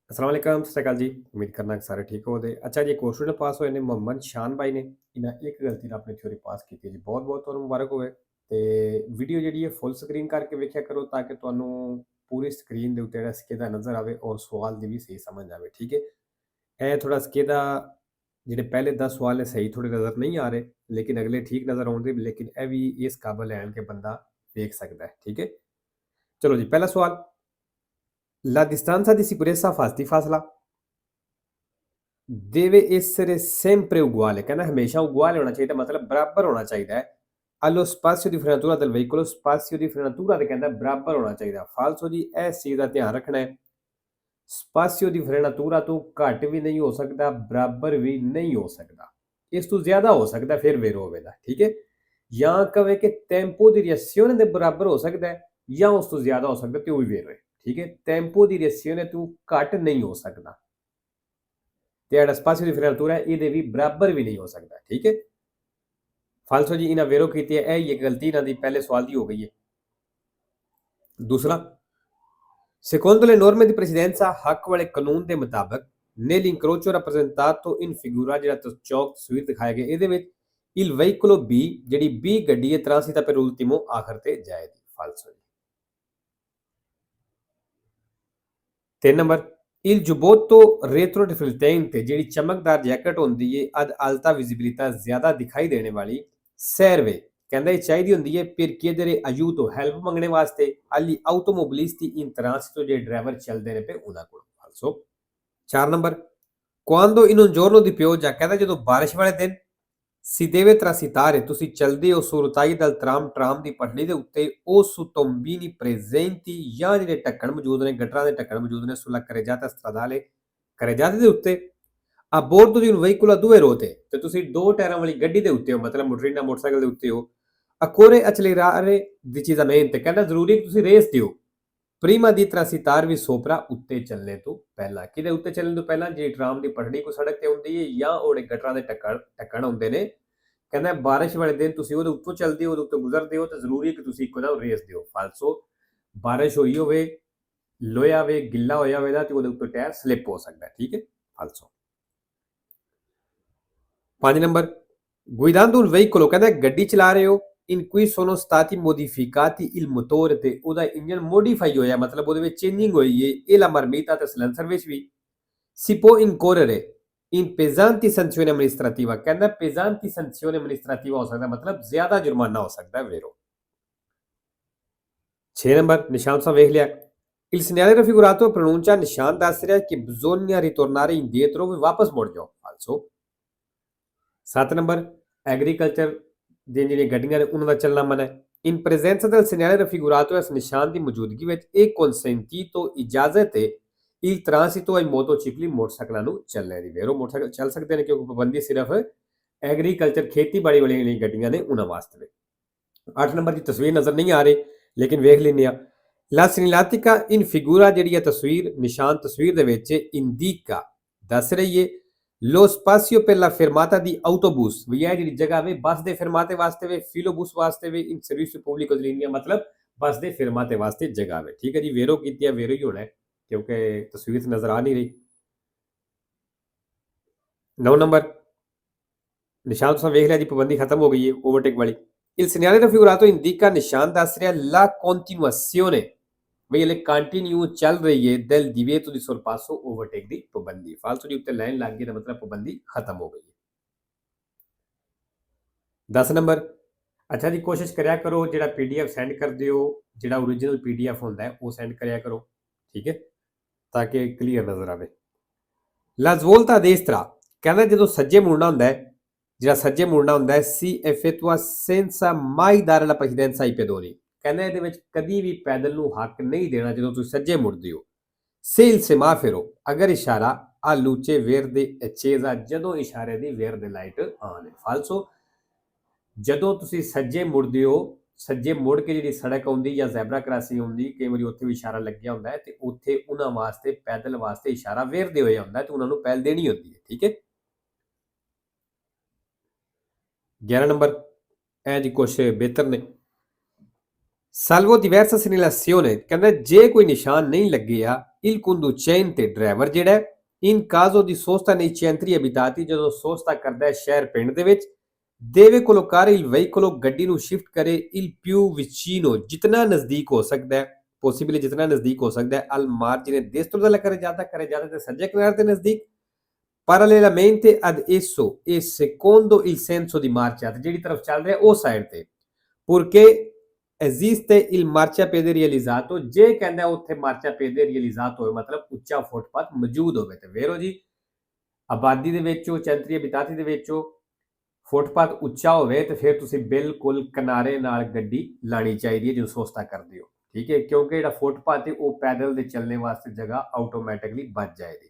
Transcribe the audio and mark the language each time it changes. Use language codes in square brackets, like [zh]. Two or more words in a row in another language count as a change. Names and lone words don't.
[ar] السلام عليكم, [pa] ਸਤ ਸ੍ਰੀ ਅਕਾਲ ਜੀ। ਉਮੀਦ ਕਰਨਾ ਕਿ ਸਾਰੇ ਠੀਕ ਹੋਵੋ ਦੇ। ਅੱਛਾ ਜੀ, ਕੁਐਸ਼ਚਨ ਪਾਸ ਹੋਏ ਨੇ ਮੁਹੰਮਦ ਸ਼ਾਨ ਭਾਈ ਨੇ ਇਨ੍ਹਾਂ ਇੱਕ ਗਲਤੀ ਨਾਲ ਆਪਣੀ ਥਿਊਰੀ ਪਾਸ ਕੀਤੀ ਜੀ। बहुत-बहुत ਤੁਹਾਨੂੰ ਮੁਬਾਰਕ ਹੋਵੇ ਤੇ ਵੀਡੀਓ ਜਿਹੜੀ ਹੈ ਫੁੱਲ ਸਕਰੀਨ ਕਰਕੇ ਵੇਖਿਆ ਕਰੋ ਤਾਂ ਕਿ ਤੁਹਾਨੂੰ ਪੂਰੀ ਸਕਰੀਨ ਦੇ ਉੱਤੇ ਜਿਹੜਾ ਸਿੱਧਾ ਨਜ਼ਰ ਆਵੇ ਔਰ ਸਵਾਲ ਦੀ ਵੀ ਸਹੀ ਸਮਝ ਆਵੇ, ਠੀਕ ਹੈ। ਇਹ ਥੋੜਾ ਸਿੱਧਾ ਜਿਹੜੇ ਪਹਿਲੇ 10 ਸਵਾਲ ਨੇ ਸਹੀ ਥੋੜੇ ਨਜ਼ਰ ਨਹੀਂ ਆ ਰਹੇ ਲੇਕਿਨ ਅਗਲੇ ਠੀਕ ਨਜ਼ਰ ਆਉਂਦੇ ਲੇਕਿਨ ਇਹ ਵੀ ਇਸ ਕਾਬਲ ਹੈ ਕਿ ਬੰਦਾ ਵੇਖ ਸਕਦਾ ਹੈ, ਠੀਕ ਹੈ। ਚਲੋ ਜੀ, ਪਹਿਲਾ ਸਵਾਲ [it] La distanza di sicurezza di fasla deve essere sempre uguale, [hi] कहना हमेशा uguale होना चाहिए मतलब बराबर होना चाहिए [it] allo spazio di frenatura del veicolo, spazio di frenatura [pa] ਤੇ ਕਹਿੰਦਾ ਬਰਾਬਰ ਹੋਣਾ ਚਾਹੀਦਾ। ਫਾਲਸੋ ਜੀ, ਇਸ ਚੀਜ਼ ਦਾ ਧਿਆਨ ਰੱਖਣਾ ਹੈ। [it] spazio di frenatura [pa] ਤੋਂ ਘੱਟ ਵੀ ਨਹੀਂ ਹੋ ਸਕਦਾ, ਬਰਾਬਰ ਵੀ ਨਹੀਂ ਹੋ ਸਕਦਾ, ਇਸ ਤੋਂ ਜ਼ਿਆਦਾ ਹੋ ਸਕਦਾ ਫਿਰ ਵੇਰੋ ਹੋਵੇਗਾ, ਠੀਕ ਹੈ। ਜਾਂ ਕਵੇ ਕਿ [it] tempo di reazione [pa] ਦੇ ਬਰਾਬਰ ਹੋ ਸਕਦਾ ਹੈ ਜਾਂ ਉਸ ਤੋਂ ਜ਼ਿਆਦਾ ਹੋ ਸਕਦਾ ਤੇ ਉਹ ਵੀ ਵੇਰੋ ਹੈ, ਠੀਕ ਹੈ। [it] tempo di reazione [pa] ਤੋਂ ਘੱਟ ਨਹੀਂ ਹੋ ਸਕਦਾ ਤੇ ਜਿਹੜਾ [it] spazio di frenatura [pa] ਹੈ ਇਹਦੇ ਵੀ ਬਰਾਬਰ ਵੀ ਨਹੀਂ ਹੋ ਸਕਦਾ, ਠੀਕ ਹੈ। ਫਾਲਸੋ ਜੀ, ਇਹਨਾਂ ਵੇਰੋ ਕੀਤੀ ਹੈ, ਇਹ ਗਲਤੀ ਇਹਨਾਂ ਦੀ ਪਹਿਲੇ ਸਵਾਲ ਦੀ ਹੋ ਗਈ ਹੈ। ਦੂਸਰਾ, [it] secondo le norme di precedenza [pa] ਹੱਕ ਵਾਲੇ ਕਾਨੂੰਨ ਦੇ ਮੁਤਾਬਕ [it] nell'incrocio rappresentato in figura [pa] ਜਿਹੜਾ ਚੌਕ ਤਸਵੀਰ ਦਿਖਾਇਆ ਗਿਆ ਇਹਦੇ ਵਿੱਚ [it] il veicolo B [pa] ਜਿਹੜੀ B ਗੱਡੀ ਹੈ [it] transita per ultimo [pa] ਆਖਰ ਤੇ ਜਾਏਗੀ। ਫਾਲਸੋ ਜੀ। 3 ਨੰਬਰ, [it] il giubbotto retroriflettente [pa] ਜਿਹੜੀ ਚਮਕਦਾਰ ਜੈਕਟ ਹੁੰਦੀ ਹੈ [it] ad alta visibilità [pa] ਜ਼ਿਆਦਾ ਦਿਖਾਈ ਦੇਣੇ ਵਾਲੀ serve ਕਹਿੰਦਾ ਇਹ ਚਾਹੀਦੀ ਹੁੰਦੀ ਹੈ [it] per chiedere aiuto [pa] ਹੈਲਪ ਮੰਗਣੇ ਵਾਸਤੇ [it] agli automobilisti in transito [pa] ਜਿਹੜੇ ਡਰਾਈਵਰ ਚੱਲਦੇ ਨੇ ਪਏ ਉਹਨਾਂ ਕੋਲ। ਫਾਲਸੋ। 4 ਨੰਬਰ, [it] quando in un giorno di pioggia [pa] ਕਹਿੰਦਾ ਜਦੋਂ ਬਾਰਿਸ਼ ਵਾਲੇ ਦਿਨ [it] si deve transitare [pa] ਤੁਸੀਂ ਚਲਦੇ ਹੋ [it] su rotaie del [pa] ਟਰਾਮ ਦੀ ਪਟੜੀ ਦੇ ਉੱਤੇ ਉਹ [it] tombini presenti [pa] ਜਾਂ ਜਿਹੜੇ ਢੱਕਣ ਮੌਜੂਦ ਨੇ ਗਟਰਾਂ ਦੇ ਢੱਕਣ ਮੌਜੂਦ ਨੇ [it] sulla carreggiata stradale [pa] ਕਰੇਜਾਤੇ ਦੇ ਉੱਤੇ [it] a bordo di un veicolo a due ruote [pa] ਤੇ ਤੁਸੀਂ ਦੋ ਟਾਇਰਾਂ ਵਾਲੀ ਗੱਡੀ ਦੇ ਉੱਤੇ ਹੋ ਮਤਲਬ ਮੋਟਰਿਨਾ ਮੋਟਰਸਾਈਕਲ ਦੇ ਉੱਤੇ ਹੋ ਅਕੋਰੇ [it] accelerare decisamente [pa] ਕਹਿੰਦਾ ਜ਼ਰੂਰੀ ਤੁਸੀਂ ਰੇਸ ਦਿਓ [it] prima di [pa] transitare ਵੀ ਸੋਪਰਾ ਉੱਤੇ ਚੱਲਣੇ ਤੋਂ ਪਹਿਲਾਂ ਕਿਹਦੇ ਉੱਤੇ ਚੱਲਣ ਤੋਂ ਪਹਿਲਾਂ ਜਿਹੜੀ ਟਰਾਮ ਦੀ ਪਟੜੀ ਕੋ ਸੜਕ ਤੇ ਹੁੰਦੀ ਹੈ ਜਾਂ ਉਹਦੇ ਗਟਰਾਂ ਦੇ ਢੱਕਣ ਹੁੰਦੇ ਨੇ ਕਹਿੰਦਾ ਬਾਰਿਸ਼ ਵਾਲੇ ਦਿਨ ਤੁਸੀਂ ਉਹਦੇ ਉੱਤੋਂ ਚੱਲਦੇ ਹੋ ਉਹਦੇ ਉੱਤੇ ਗੁਜ਼ਰਦੇ ਹੋ ਤਾਂ ਜ਼ਰੂਰੀ ਕਿ ਤੁਸੀਂ ਇੱਕੋ ਨਾਲ ਰੇਸ ਦਿਓ। ਫਾਲਸੋ। ਬਾਰਿਸ਼ ਹੋਈ ਹੋਵੇ ਲੋਇਆ ਹੋਵੇ ਗਿੱਲਾ ਹੋਇਆ ਹੋਵੇਗਾ ਤੇ ਉਹਦੇ ਉੱਤੇ ਟਾਇਰ ਸਲਿੱਪ ਹੋ ਸਕਦਾ, ਠੀਕ ਹੈ। ਫਾਲਸੋ। 5 ਨੰਬਰ, [it] guidando un veicolo [pa] ਕਹਿੰਦਾ ਗੱਡੀ ਚਲਾ ਰਹੇ ਹੋ [it] in cui sono stati modificati il motore [pa] ਤੇ ਉਹਦਾ ਇੰਜਨ ਮੋਡੀਫਾਈ ਹੋਇਆ ਮਤਲਬ ਉਹਦੇ ਵਿੱਚ ਚੇਂਜਿੰਗ ਹੋਈ ਹੈ ਇਹ [it] la marmitta [pa] ਤੇ ਸਿਲੰਸਰ ਵਿੱਚ ਵੀ [it] si può incorrere in pesanti sanzioni amministrativa [pa] ਕਹਿੰਦਾ [it] pesanti sanzioni amministrativa [pa] ਹੋ ਸਕਦਾ ਮਤਲਬ ਜ਼ਿਆਦਾ ਜੁਰਮਾਨਾ ਹੋ ਸਕਦਾ ਵੇਰੋ। 6 ਨੰਬਰ, ਨਿਸ਼ਾਨ ਸਾ ਵੇਖ ਲਿਆ [it] il segnale raffigurato pronuncia [pa] ਨਿਸ਼ਾਨ ਦੱਸ ਰਿਹਾ ਕਿ [it] bisogna ritornare indietro [pa] ਵੀ ਵਾਪਸ ਮੁੜ ਜਾਓ। ਫਾਲਸੋ। 7 ਨੰਬਰ, ਐਗਰੀਕਲਚਰ ਦੀਆਂ ਜਿਹੜੀਆਂ ਗੱਡੀਆਂ ਨੇ ਉਹਨਾਂ ਦਾ ਚੱਲਣਾ ਮਨਾ ਹੈ [it] in presenza del segnale raffigurato [pa] ਇਸ ਨਿਸ਼ਾਨ ਦੀ ਮੌਜੂਦਗੀ ਵਿੱਚ ਇਹ consentito ਇਜਾਜ਼ਤ ਹੈ [it] il transito ai motocicli [pa] ਮੋਟਰਸਾਈਕਲਾਂ ਨੂੰ ਚੱਲਣ ਦੀ ਵੇਰੋ ਮੋਟਰਸਾਈਕਲ ਚੱਲ ਸਕਦੇ ਨੇ ਕਿਉਂਕਿ ਪਾਬੰਦੀ ਸਿਰਫ ਐਗਰੀਕਲਚਰ ਖੇਤੀਬਾੜੀ ਵਾਲੀਆਂ ਗੱਡੀਆਂ ਨੇ ਉਹਨਾਂ ਵਾਸਤੇ। 8 ਨੰਬਰ ਦੀ ਤਸਵੀਰ ਨਜ਼ਰ ਨਹੀਂ ਆ ਰਹੀ ਲੇਕਿਨ ਵੇਖ ਲੈਂਦੇ ਆ [it] la segnaletica in figura [pa] ਜਿਹੜੀ ਹੈ ਤਸਵੀਰ ਨਿਸ਼ਾਨ ਤਸਵੀਰ ਦੇ ਵਿੱਚ indica ਦੱਸ ਰਹੀ ਹੈ [it] lo spazio per la fermata di autobus [pa] ਵੀ ਇਹ ਜਿਹੜੀ ਜਗ੍ਹਾ ਵੇ ਬੱਸ ਦੇ ਫਰਮਾਤੇ ਵਾਸਤੇ ਵੇ ਫਿਲੋਬੂਸ ਵਾਸਤੇ ਵੇ [it] in servizio pubblico di linea [pa] ਮਤਲਬ ਬੱਸ ਦੇ ਫਰਮਾਤੇ ਵਾਸਤੇ ਜਗ੍ਹਾ ਵੇ, ਠੀਕ ਹੈ ਜੀ। ਵੇਰੋ ਕੀਤੀ ਹੈ ਵੇਰੋ ਹੀ ਹੋਣਾ ਕਿਉਂਕਿ ਤਸਵੀਰ ਨਜ਼ਰ ਆ ਨਹੀਂ ਰਹੀ। 9 ਨੰਬਰ, ਨਿਸ਼ਾਨ ਤੁਸੀਂ ਵੇਖ ਲਿਆ ਜੀ ਪਾਬੰਦੀ ਖਤਮ ਹੋ ਗਈ ਹੈ ਓਵਰਟੇਕ ਵਾਲੀ [it] il segnale raffigurato indica [pa] ਨਿਸ਼ਾਨ ਦੱਸ ਰਿਹਾ [it] la continuazione [pa] ਵੀ ਇਹ ਕੰਟੀਨਿਊ ਚੱਲ ਰਹੀ ਹੈ [it] del divieto di sorpasso [pa] ਓਵਰਟੇਕ ਦੀ ਪਾਬੰਦੀ। ਫਾਲਤੂ ਦੀ ਉੱਤੇ ਲਾਈਨ ਲੱਗ ਗਈ ਦਾ ਮਤਲਬ ਪਾਬੰਦੀ ਖਤਮ ਹੋ ਗਈ ਹੈ। 10 ਨੰਬਰ, ਅੱਛਾ ਜੀ ਕੋਸ਼ਿਸ਼ ਕਰਿਆ ਕਰੋ ਜਿਹੜਾ ਪੀਡੀਐਫ ਸੈਂਡ ਕਰਦੇ ਹੋ ਜਿਹੜਾ ਓਰੀਜਨਲ ਪੀਡੀਐਫ ਹੁੰਦਾ ਹੈ ਉਹ ਸੈਂਡ ਕਰਿਆ ਕਰੋ, ਠੀਕ ਹੈ, ਤਾਂ ਕਿ ਕਲੀਅਰ ਨਜ਼ਰ ਆਵੇ। [it] La svolta a destra [pa] ਕਹਿੰਦਾ ਜਦੋਂ ਸੱਜੇ ਮੁੜਨਾ ਹੁੰਦਾ ਹੈ ਜਿਹੜਾ ਸੱਜੇ ਮੁੜਨਾ ਹੁੰਦਾ ਹੈ [it] si effettua senza mai dare la precedenza ai pedoni [pa] ਕਹਿੰਦਾ ਇਹਦੇ ਵਿੱਚ ਕਦੀ ਵੀ ਪੈਦਲ ਨੂੰ ਹੱਕ ਨਹੀਂ ਦੇਣਾ ਜਦੋਂ ਤੁਸੀਂ ਸੱਜੇ ਮੁੜਦੇ ਹੋ। [it] se il semaforo [pa] ਅਗਰ ਇਸ਼ਾਰਾ [it] a luce verde accesa [pa] ਜਦੋਂ ਇਸ਼ਾਰੇ ਦੀ verde ਲਾਈਟ ਆਨ ਹੈ। ਫਾਲਸੋ। ਜਦੋਂ ਤੁਸੀਂ ਸੱਜੇ ਮੁੜਦੇ ਹੋ ਸੱਜੇ ਮੁੜ ਕੇ ਜਿਹੜੀ ਸੜਕ ਆਉਂਦੀ ਜਾਂ ਜ਼ੈਬਰਾ ਕ੍ਰਾਸਿੰਗ ਹੁੰਦੀ ਕਈ ਵਾਰੀ ਉੱਥੇ ਵੀ ਇਸ਼ਾਰਾ ਲੱਗਿਆ ਹੁੰਦਾ ਹੈ ਤੇ ਉੱਥੇ ਉਹਨਾਂ ਵਾਸਤੇ ਪੈਦਲ ਵਾਸਤੇ ਇਸ਼ਾਰਾ ਵੇਰਦੇ ਹੋਇਆ ਹੁੰਦਾ ਤੇ ਉਹਨਾਂ ਨੂੰ ਪਹਿਲ ਦੇਣੀ ਹੁੰਦੀ ਹੈ, ਠੀਕ ਹੈ। 11 ਨੰਬਰ, ਇਹ ਜੀ ਕੁਛ ਬਿਹਤਰ ਨੇ [it] salvo diversa segnalazione [pa] ਕਹਿੰਦਾ ਜੇ ਕੋਈ ਨਿਸ਼ਾਨ ਨਹੀਂ ਲੱਗਿਆ [it] il conducente [pa] ਡਰਾਈਵਰ ਜਿਹੜਾ ਹੈ, [it] in caso di sosta nei centri abitati [pa] ਜਦੋਂ ਸੋਸਤਾ ਕਰਦਾ ਹੈ ਸ਼ਹਿਰ ਪਿੰਡ ਦੇ ਵਿੱਚ, [it] deve collocare il veicolo [pa] ਗੱਡੀ ਨੂੰ ਸ਼ਿਫਟ ਕਰੇ [it] il più vicino [pa] ਜਿਤਨਾ ਨਜ਼ਦੀਕ ਹੋ ਸਕਦਾ ਹੈ, possibile ਜਿਤਨਾ ਨਜ਼ਦੀਕ ਹੋ ਸਕਦਾ ਹੈ, [it] al margine destro della [pa] carreggiata ਤੇ ਸੱਜੇ ਕਿਨਾਰੇ ਦੇ ਨਜ਼ਦੀਕ, [it] parallelamente ad esso e secondo il senso di marcia [pa] ਤੇ ਜਿਹੜੀ ਤਰਫ ਚੱਲ ਰਿਹਾ ਉਹ ਸਾਈਡ ਤੇ, [it] purché esiste il marciapiede realizzato [pa] ਜੇ ਕਹਿੰਦਾ ਉੱਥੇ [it] marciapiede realizzato [pa] ਹੋਵੇ ਮਤਲਬ ਉੱਚਾ ਫੁੱਟਪਾਥ ਮੌਜੂਦ ਹੋਵੇ ਤੇ ਵੇਰੋ ਜੀ ਆਬਾਦੀ ਦੇ ਵਿੱਚੋਂ [it] centri abitati [pa] ਦੇ ਵਿੱਚੋਂ ਫੁੱਟਪਾਥ ਉੱਚਾ ਹੋਵੇ ਤੇ ਫਿਰ ਤੁਸੀਂ ਬਿਲਕੁਲ ਕਿਨਾਰੇ ਨਾਲ ਗੱਡੀ ਲਾਣੀ ਚਾਹੀਦੀ ਹੈ ਜਦੋਂ ਸੋਸਤਾ ਕਰਦੇ ਹੋ, ਠੀਕ ਹੈ, ਕਿਉਂਕਿ ਜਿਹੜਾ ਫੁੱਟਪਾਥ ਹੈ ਉਹ ਪੈਦਲ ਦੇ ਚੱਲਣੇ ਵਾਸਤੇ ਜਗ੍ਹਾ ਆਟੋਮੈਟਿਕਲੀ ਬਚ ਜਾਏਗੀ।